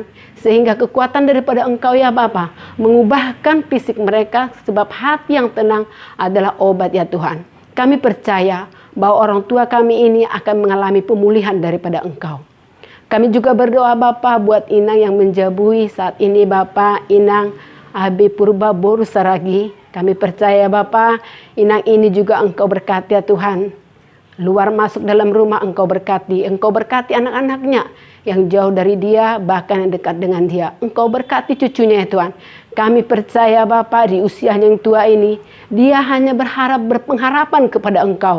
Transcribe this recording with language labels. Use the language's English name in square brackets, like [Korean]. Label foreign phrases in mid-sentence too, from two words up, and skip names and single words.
[Indonesian] Sehingga kekuatan daripada Engkau ya Bapa mengubahkan fisik mereka, sebab hati yang tenang adalah obat ya Tuhan. Kami percaya bahwa orang tua kami ini akan mengalami pemulihan daripada Engkau. Kami juga berdoa Bapa buat Inang yang menjabui saat ini Bapa, Inang Abi Purba Boru Saragi. Kami percaya Bapa, Inang ini juga Engkau berkati ya Tuhan. Luar masuk dalam rumah Engkau berkati anak-anaknya yang jauh dari dia, bahkan yang dekat dengan dia. Engkau berkati cucunya ya Tuhan. Kami percaya Bapa, di usianya yang tua ini, dia hanya berpengharapan kepada Engkau.